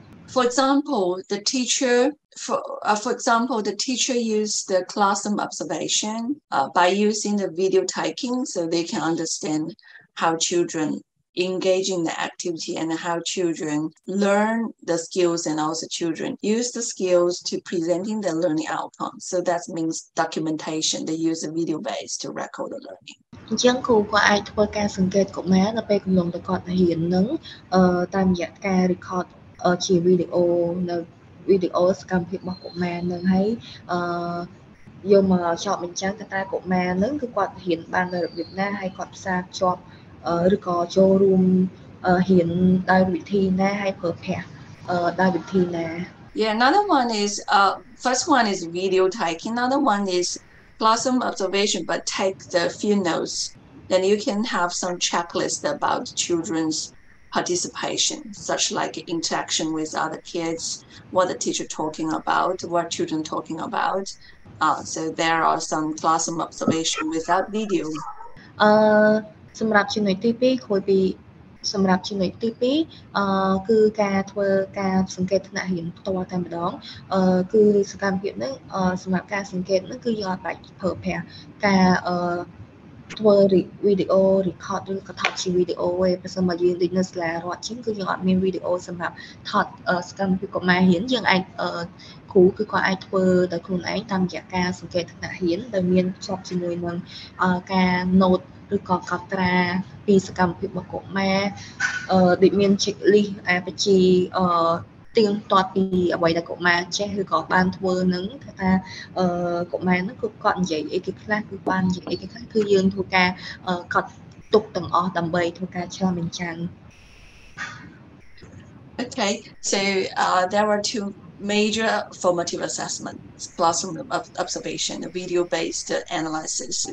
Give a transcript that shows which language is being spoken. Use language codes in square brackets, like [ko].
[en] For example, the teacher used the classroom observation by using the video typing, so they can understand how children engage in the activity and how children learn the skills and also children use the skills to presenting the learning outcome. So that means documentation. They use a video base to record the learning. [km] អញ្ចឹងគ្រូក៏អាចធ្វើការសង្កេតកុមារនៅពេលកំឡុងតែគាត់រៀននឹងតាមរយៈការ record ជាវីដេអូនៅវីដេអូសកម្មភាពរបស់កុមារនឹងហើយយកមកចោទបញ្ចាំងថាតើកុមារនឹងគឺគាត់រៀនបាននៅរបៀបណាហើយគាត់ផ្សារភ្ជាប់ឬក៏ចូលរួមរៀនដោយវិធីណាហើយប្រើប្រាស់ដោយវិធីណា [en] Yeah, another one is first one is video taking. Another one is classroom observation, but take the few notes. Then you can have some checklist about children's participation, such like interaction with other kids, what the teacher talking about, what children talking about. So there are some classroom observation without video. [km] សម្រាប់ចំណុចទី2គួរពីសម្រាប់ចំណុចទី2គឺការធ្វើការសង្កេតថ្នាក់រៀនផ្ទាល់តែម្ដងគឺសកម្មភាពហ្នឹងសម្រាប់ការសង្កេតហ្នឹងគឺយើងអាចប្រើប្រាស់ការធ្វើវីដេអូ record ឬក៏ថតជាវីដេអូឯងប្រសិនបើយើងដូចនៅសាលារដ្ឋជាងគឺយើងអត់មានវីដេអូសម្រាប់ថតសកម្មភាពកុមាររៀនយើងអាចគ្រូគឺគាត់អាចធ្វើដោយខ្លួនឯងតាមរយៈការសង្កេតថ្នាក់រៀនដែលមានភ្ជាប់ជាមួយនឹងការ note ឬក៏កត់ត្រាពីសកម្មភាពរបស់កុមារដូចមាន checklist បញ្ជី ទៀងទាត់ពីអ្វីដែលកុមារចេះឬក៏បានធ្វើនឹងថាកុមារហ្នឹងគឺគាត់និយាយអីគេខ្លះគឺបាននិយាយអីគេខ្លះគឺយើងធ្វើការកត់ទុកទាំងអស់ដើម្បីធ្វើការឆ្លងបញ្ចាំង [en] Okay, so there were two major formative assessments, classroom observation, video-based analysis.